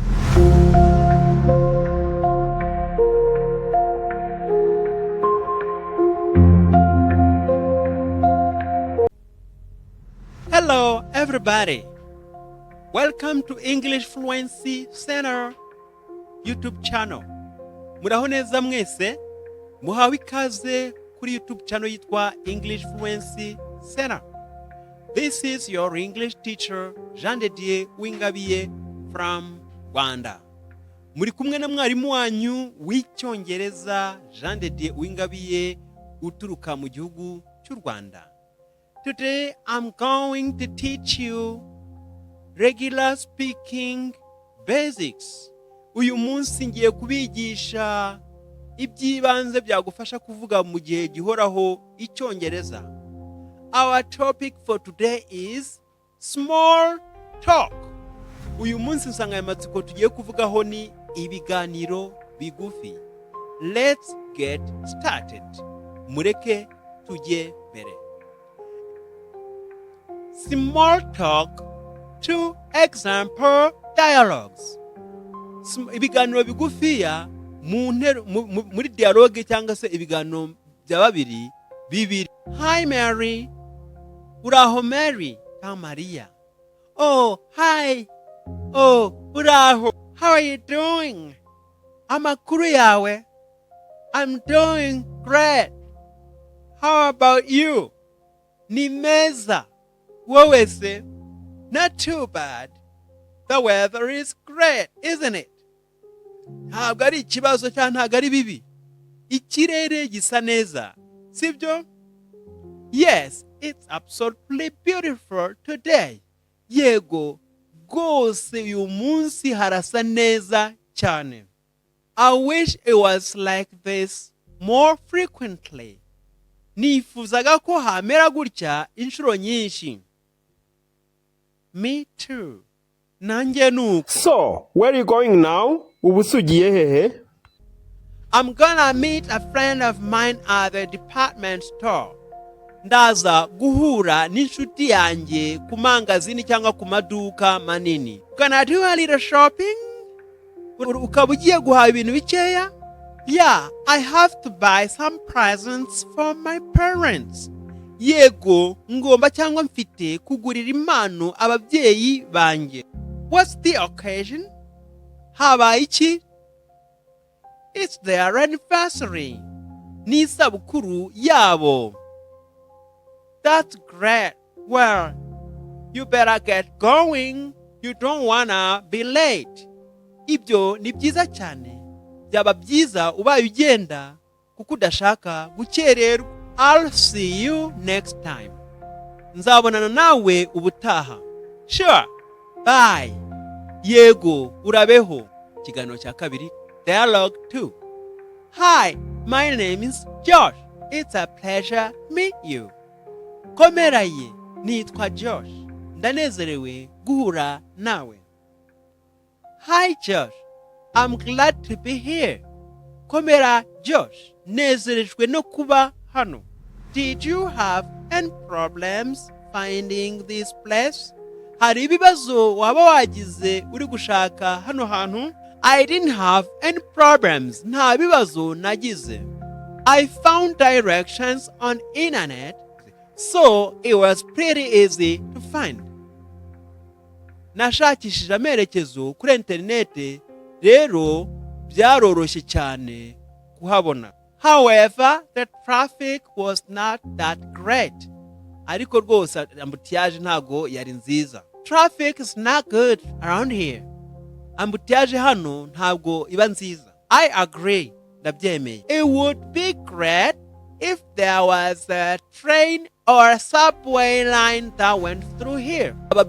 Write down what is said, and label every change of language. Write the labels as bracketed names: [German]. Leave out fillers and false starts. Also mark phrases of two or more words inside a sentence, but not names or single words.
[English] Hello, everybody. Welcome to English Fluency Center YouTube channel. [Kinyarwanda] Muraho neza mwese, muhawe ikaze kuri YouTube channel yitwa English Fluency Center. [English] This is your English teacher, Dieu Uwingabiye from Rwanda. [Kinyarwanda] Muri kumwe na mwarimu wanyu w'Icyongereza, Dieu Uwingabiye, uturuka mu gihugu cy'u Rwanda. [English] Today I'm going to teach you regular speaking basics. [Kinyarwanda] Uyu munsi ngiye kubigisha iby'ibanze byagufasha kuvuga mu gihe gihoraho Icyongereza. [English] Our topic for today is small talk. [Kinyarwanda] Uyu munsi insanganyamatsiko tugiye kuvugaho ni ibiganiro bigufi. [English] Let's get started. [Kinyarwanda] Mureke tujye mbere. [English] Small talk, 2 example dialogues. [Kinyarwanda] Ibiganiro bigufiya muri dialogue cyangwa se ibiganiro bya babiri bibiri. [English] Hi Mary. [Kinyarwanda] Uraho Mary. Ka Maria. [English] Oh, hi. Oh, uraho. How are you doing? [Kinyarwanda] Amakuru yawe. [English] I'm doing great. How about you? [Kinyarwanda] Ni meza. Wowe se? [English] Not too bad. The weather is great, isn't it? [Kinyarwanda] Ntabwo ari ikibazo cyangwa ntabwo ari bibi. Ikirere gisa neza, sibyo? [English] Yes, it's absolutely beautiful today. [Kinyarwanda] Yego, rwose uyu munsi harasa neza cyane. [English] I wish it was like this more frequently. [Kinyarwanda] Nifuzaga ko hamera gutya inshuro nyinshi. [English] Me too. [Kinyarwanda] Nanjye nuko. [English] So, where are you going now? [Kinyarwanda] Ubusugiye hehe? [English] I'm gonna meet a friend of mine at the department store. [Kinyarwanda] Ndaza guhura n'inshuti yanjye ku mangazini cyangwa ku maduka manini. [English] Gonna do a little shopping? [Kinyarwanda] Ukaba ugiye guhaha ibintu bikeya? [English] Yeah, I have to buy some presents for my parents. [Kinyarwanda] Yego, ngomba cyangwa mfite kugurira impano ababyeyi banjye. [English] What's the occasion? [Kinyarwanda] Habaye iki? [English] It's their anniversary. [Kinyarwanda] Ni isabukuru yabo. [English] That's great. Well, you better get going. You don't wanna be late. [Kinyarwanda] Ibyo ni byiza cyane. Byaba byiza ubaye ugenda kuko udashaka gukererwa. [English] I'll see you next time. [Kinyarwanda] Nzabonana nawe ubutaha. [English] Sure. Bye. [Kinyarwanda] Yego, urabeho. Kiganiro cya kabiri. [English] Dialogue 2. Hi, my name is Josh. It's a pleasure to meet you. [Kinyarwanda] Komeraye, nitwa Josh. Ndanezerewe guhura nawe. [English] Hi Josh, I'm glad to be here. [Kinyarwanda] Komera Josh, nezerejwe no kuba hano. [English] Did you have any problems finding this place? [Kinyarwanda] Hari ibibazo waba wagize uri gushaka hano hantu? [English] I didn't have any problems. [Kinyarwanda] Nta bibazo nagize. [English] I found directions on internet, so it was pretty easy to find. [Kinyarwanda] Nashakishije amerekezo kuri interinete, rero byaroroshye cyane kuhabona. [English] However, the traffic was not that great. [Kinyarwanda] Ariko rwose ambutiyaje ntago yari nziza. [English] Traffic is not good around here. [Kinyarwanda] Ambutiyaje hano ntabwo iba nziza. [English] I agree. Ndabyemeye. It would be great if there was a train or a subway line that went through here.